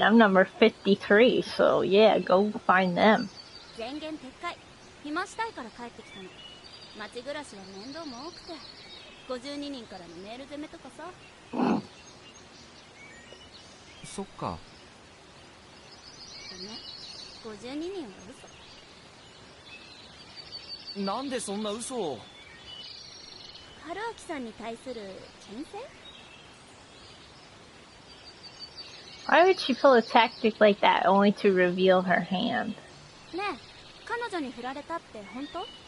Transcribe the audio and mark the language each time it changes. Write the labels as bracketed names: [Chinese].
[English] I'm number 53, so yeah, go find them. [Japanese] 前言撤回。暇したいから帰ってきたの。町暮らしは面倒も多くて、52人からのメール攻めとかさ。そっか。ごめん、52人は嘘。なんでそんな嘘を。春明さんに対する牽制？ [English] Why would she pull a tactic like that only to reveal her hand? [Japanese] ねえ、彼女に振られたって本当？